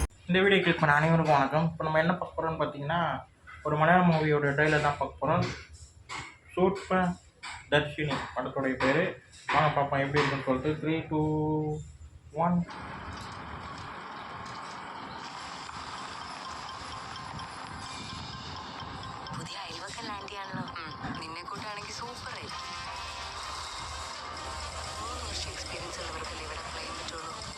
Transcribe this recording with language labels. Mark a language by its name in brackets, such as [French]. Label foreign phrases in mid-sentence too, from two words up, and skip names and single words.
[Tamil] இந்த வீடியோ கிளிக் பண்ண அனைவருக்கும் வணக்கம். இப்போ நம்ம என்ன பார்க்க போகிறோம்னு பார்த்தீங்கன்னா, ஒரு மலையாள மூவியோட ட்ரெய்லர் தான் பார்க்க போகிறோம். சூப்பர் தர்ஷினி படத்துடைய பேர். வாங்க பார்ப்போம் எப்படி இருக்குன்னு சொல்லிட்டு. 3, 2, 1. [Malayalam] പുതിയ അയൽവക്കം ലാൻഡ് ചെയ്യാണല്ലോ. നിന്നെ കൂട്ടാണെങ്കിൽ സൂപ്പർ ആയി. 3 വർഷം എക്സ്പീരിയൻസ് ഉള്ളവർക്കല്ലേ ഇവിടെ അപ്ലൈ ചെയ്യാൻ പറ്റുള്ളൂ.